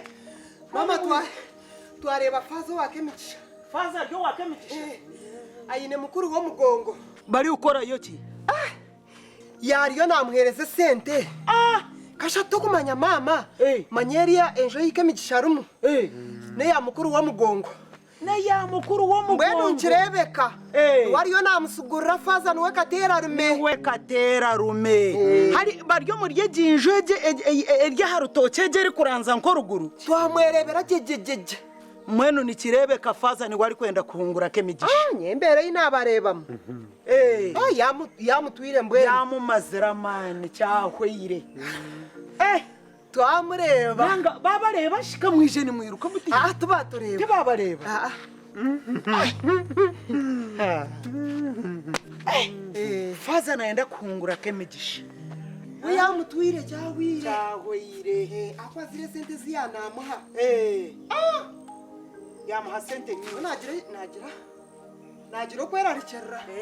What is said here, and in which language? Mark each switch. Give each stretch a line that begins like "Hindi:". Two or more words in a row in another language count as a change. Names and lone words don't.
Nyankole: mama twareba faza wakemigisha Faza ryo wakemigisha. ayine mukuru wo mugongo Bari ukora yoki. yariyo namuhereze sente kasha tukumanya mama manyeria enjo yikemigisha rumu ne ya mukuru wo mugongo na ya mukuru wo mbwenu mugongo nkirebeka wariyo namusugurira faza niwe katera rume we katera rume hari baryo murye ginjo erya harutoke geri kuranza nko ruguru twamwerebera jejejeje mwenu nikirebeka faza ni wari kwenda kuhungura kemigisha nyembere y'inabarebamo yamutwire mbwenu yamumazira mani cyahweire twamureba nanga babareba shika mwije ni mwiruka muti tuba tureba babareba faza naenda kuhungura kemigisha we yamutwire cyahwire cyahweire akwazire sente ziyanamuha yamuha sente nyinshi nagira kwerarikera